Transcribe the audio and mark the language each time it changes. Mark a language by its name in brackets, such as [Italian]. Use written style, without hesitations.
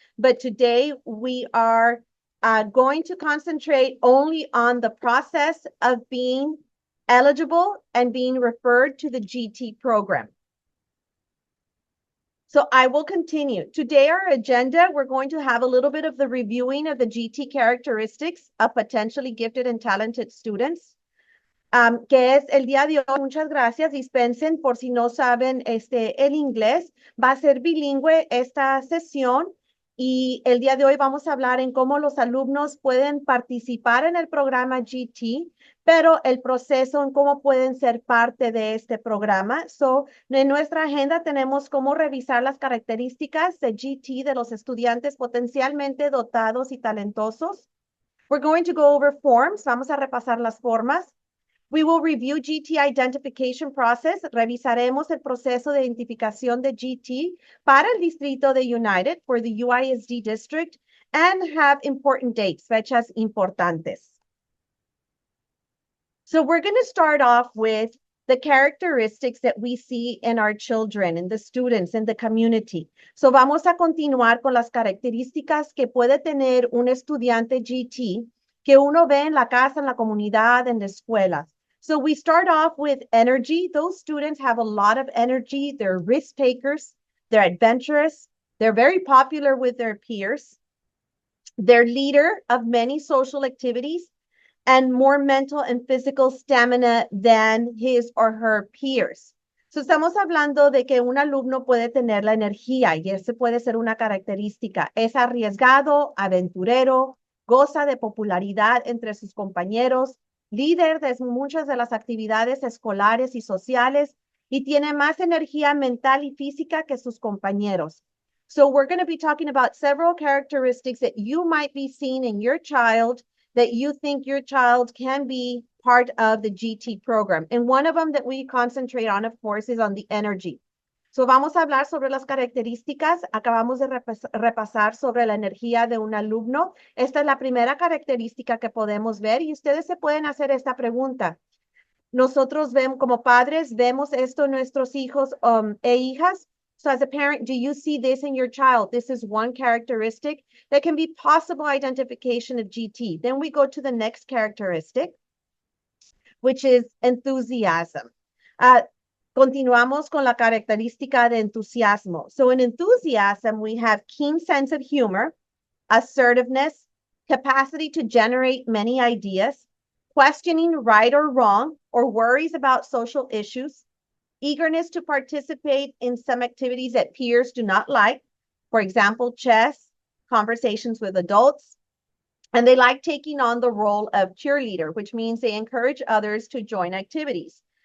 [English] But today we are going to concentrate only on the process of being eligible and being referred to the GT program. So I will continue. Today, our agenda, we're going to have a little bit of the reviewing of the GT characteristics of potentially gifted and talented students. [Spanish] Que es el día de hoy. Muchas gracias. Dispensen por si no saben el inglés. Va a ser bilingüe esta sesión. Y el día de hoy vamos a hablar en cómo los alumnos pueden participar en el programa GT, pero el proceso en cómo pueden ser parte de este programa. So, en nuestra agenda tenemos cómo revisar las características de GT de los estudiantes potencialmente dotados y talentosos. [English] We're going to go over forms. [Spanish] Vamos a repasar las formas. [English] We will review GT identification process. [Spanish] Revisaremos el proceso de identificación de GT para el distrito de United [English] for the UISD district and have important dates, [Spanish] fechas importantes. [English] So we're going to start off with the characteristics that we see in our children, in the students, in the community. [Spanish] So vamos a continuar con las características que puede tener un estudiante GT que uno ve en la casa, en la comunidad, en la escuela. [English] So we start off with energy. Those students have a lot of energy. They're risk takers. They're adventurous. They're very popular with their peers. They're leader of many social activities and more mental and physical stamina than his or her peers. [Spanish] So estamos hablando de que un alumno puede tener la energía y ese puede ser una característica. Es arriesgado, aventurero, goza de popularidad entre sus compañeros, líder de muchas de las actividades escolares y sociales y tiene más energía mental y física que sus compañeros. [English] So we're going to be talking about several characteristics that you might be seeing in your child that you think your child can be part of the GT program. And one of them that we concentrate on, of course, is on the energy. [Spanish] So vamos a hablar sobre las características. Acabamos de repasar sobre la energía de un alumno. Esta es la primera característica que podemos ver y ustedes se pueden hacer esta pregunta. Nosotros vemos, como padres, vemos esto en nuestros hijos e hijas. [English] So as a parent, do you see this in your child? This is one characteristic that can be possible identification of GT. Then we go to the next characteristic, which is enthusiasm. [Spanish] Continuamos con la característica de entusiasmo. [English] So in enthusiasm, we have keen sense of humor, assertiveness, capacity to generate many ideas, questioning right or wrong, or worries about social issues, eagerness to participate in some activities that peers do not like, for example, chess, conversations with adults, and they like taking on the role of cheerleader, which means they encourage others to join activities.